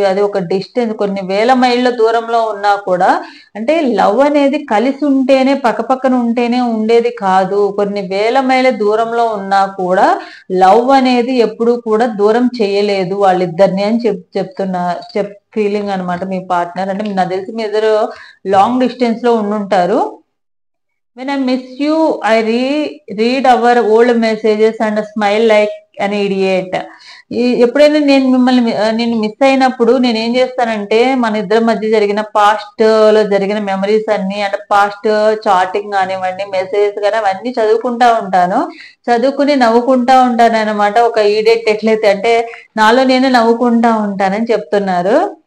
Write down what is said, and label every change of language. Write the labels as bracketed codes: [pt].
[te] అది ఒక డిస్టెన్స్, కొన్ని వేల మైళ్ళ దూరంలో ఉన్నా కూడా, అంటే లవ్ అనేది కలిసి ఉంటేనే పక్కపక్కన ఉంటేనే ఉండేది కాదు. కొన్ని వేల మైళ్ళ దూరంలో ఉన్నా కూడా లవ్ అనేది ఎప్పుడు కూడా దూరం చేయలేదు వాళ్ళిద్దరిని అని చెప్తున్నా ఫీలింగ్ అనమాట మీ పార్ట్నర్. అంటే నాకు తెలిసి మీ ఇద్దరు లాంగ్ డిస్టెన్స్ లో ఉండుంటారు. [en] When I miss you, I read our old messages and smile like an idiot. [te] ఎప్పుడైనా నేను మిస్ అయినప్పుడు నేను ఏం చేస్తానంటే మన ఇద్దరి మధ్య జరిగిన పాస్ట్ లో జరిగిన మెమరీస్ అన్ని, అంటే పాస్ట్ చాటింగ్ కానివ్వండి, మెసేజెస్ కానీ అవన్నీ చదువుకుంటా ఉంటాను. చదువుకుని నవ్వుకుంటా ఉంటాను అనమాట. ఒక ఈడియట్ ఎట్లయితే అంటే నాలో నేను నవ్వుకుంటా ఉంటానని చెప్తున్నారు.